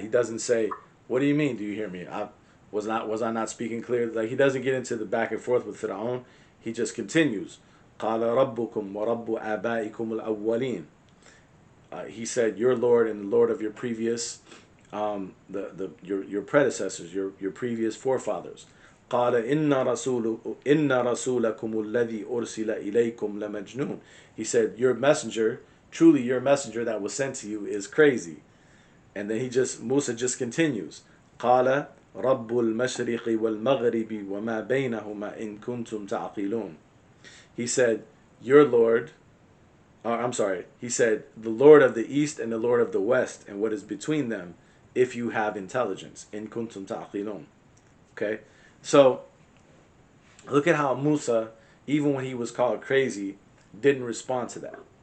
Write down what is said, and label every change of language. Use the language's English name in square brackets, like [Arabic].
[English] He doesn't say, what do you mean, do you hear me? Was I not speaking clear? Like, he doesn't get into the back and forth with Fir'aun. He just continues. [Arabic] قَالَ رَبُّكُمْ وَرَبُّ آبَائِكُمُ الْأَوَّلِينَ. [English] He said, your Lord and the Lord of your previous your predecessors, your previous forefathers. [Arabic] قال إن رسولكم الذي أرسل إليكم لمجنون. [English] He said, your messenger, truly your messenger that was sent to you is crazy. And then Musa just continues. [Arabic] قال رب المشرق والمغرب وما بينهما إن كنتم تعقلون. [English] He said, your Lord, he said, the Lord of the East and the Lord of the West and what is between them, if you have intelligence. [Arabic] In kuntum ta'qilun. [English] Okay? So, look at how Musa, even when he was called crazy, didn't respond to that.